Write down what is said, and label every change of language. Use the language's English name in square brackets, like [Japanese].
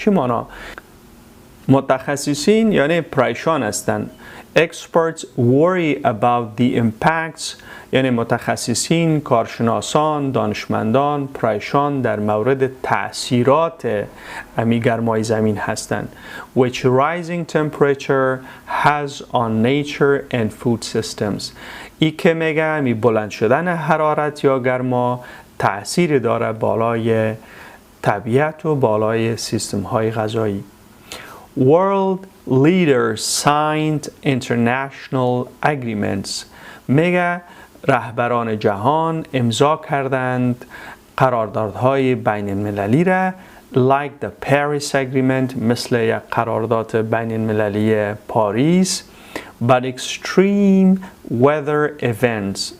[Persian] چی مانا؟ متخصصین یعنی پریشان هستند. [English] Experts worry about the impacts [Persian] یعنی متخصصین، کارشناسان، دانشمندان پریشان در مورد تأثیرات گرمای زمین هستند. [English] Which rising temperature has on nature and food systems. [Persian] ای که میگه بلند شدن حرارت یا گرما تأثیر داره بالای طبیعت و بالای سیستم های غذایی. [English] World leaders signed international agreements. [Persian] میگه رهبران جهان امضا کردند قراردادهای بین المللی را [English] like the Paris Agreement [Persian] مثل یک قرارداد بین المللی پاریس. [English] But extreme weather events.